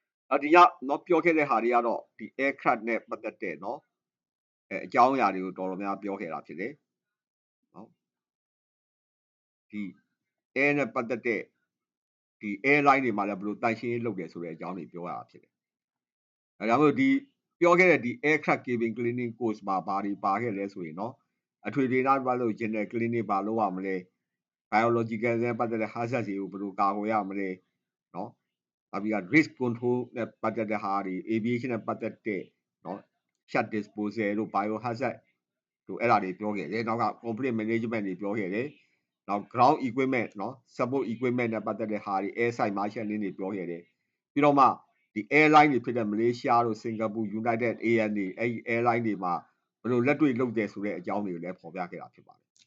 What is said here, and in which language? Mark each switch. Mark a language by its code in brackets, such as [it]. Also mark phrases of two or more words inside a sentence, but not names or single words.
[my] ဒီညနော်ပြောခဲ့တဲ့ဟာတွေကတော့ဒီ aircraft နဲ့ပတ်သက်တဲ့နော်အကြောင်းအရာတွေကိုတော်တော်များပြောခဲ့တာဖြစ်တယ်နော်ဒီ air နဲ့ပတ်သက်တဲ့ဒီ airline တွေမှာလည်းဘယ် လိုတန်ရှင်းရေးလုပ်တယ်ဆိုတဲ့အကြောင်းတွေပြောရတာဖြစ်တယ်ဒါကြောင့်မို့ဒီပြောခဲ့တဲ့ဒီ [en] aircraft cabin cleaning course [my] မှာဘာတွေပါခဲ့လဲဆိုရင် နော်အထွေထွေနောက်ပတ်လို့ [en] general cleaning [my] ပါလို့ရမလဲ biological နဲ့ပတ်သက်တဲ့ hazard တွေကိုဘယ်လိုကာကွယ်ရမလဲနော် နောက်ပြီးတော့ [en] risk control [my] နဲ့ပတ်သက်တဲ့ဟာတွေ aviation နဲ့ပတ်သက်တဲ့နော် [en] shut disposal [my] တို့ biohazard တို့အဲ့ဒါတွေပြောခဲ့တယ်နောက်က [en] conflict management [my] တွေပြောခဲ့တယ်နောက် [en] ground equipment [my] နော် [en] support equipment [my] နဲ့ပတ်သက်တဲ့ဟာတွေ [en] air side marshalling [my] တွေပြောခဲ့တယ်ပြီးတော့မှဒီ airline တွေဖြစ်တဲ့မလေးရှားတို့စင်ကာပူ United ANA အဲ့ဒီ airline တွေမှာဘယ်လိုလက်တွေ့လုပ်တယ်ဆိုတဲ့အကြောင်းတွေကိုလည်းဖော်ပြခဲ့တာဖြစ်ပါတယ်